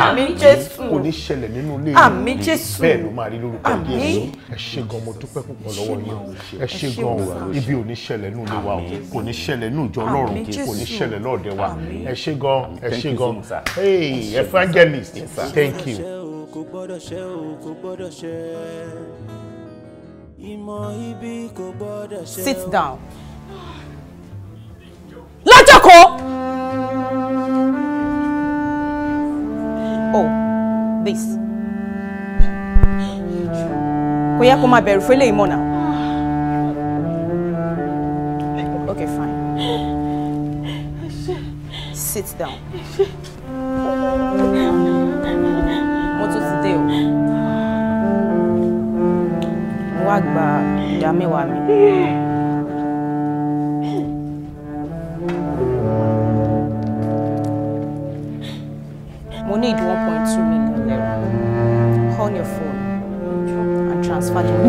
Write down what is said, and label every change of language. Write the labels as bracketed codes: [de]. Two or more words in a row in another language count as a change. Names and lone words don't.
[yo] Àmín Jésù kò ní ṣẹlẹ̀ nínú ilé Àmín Jésù bẹ́ẹ̀ ló máa rí lórúkọ Jésù. Ẹ ṣé gan mo dúpẹ́ púpọ̀ lọ́wọ́ yín ẹ ṣé gan ibi ò ní ṣẹlẹ̀ nínú ilé wa o kò ní ṣẹlẹ̀ nínú ìjọ Ọlọ́run kò ní ṣẹlẹ̀ lọ́ọ̀dẹ̀ wa ẹ ṣé gan [en] hey evangelist thank you. [yo] Kò gbọ́dọ̀ ṣẹ o kò gbọ́dọ̀ ṣẹ ìmọ̀ ibi kò gbọ́dọ̀ ṣẹ. [en] Sit down. Lọ́jọ́kọ̀. Oh, this. [yo] Kò yẹ kó máa bẹ̀rù fún eléyìí mọ́ náà. [en] Okay, fine. Sit down. [yo] Mo tún ti dé o. Mo wá gba ìdá mẹ́wàá mi. [en] Mo need 1.2 million naira on your phone and transfer it.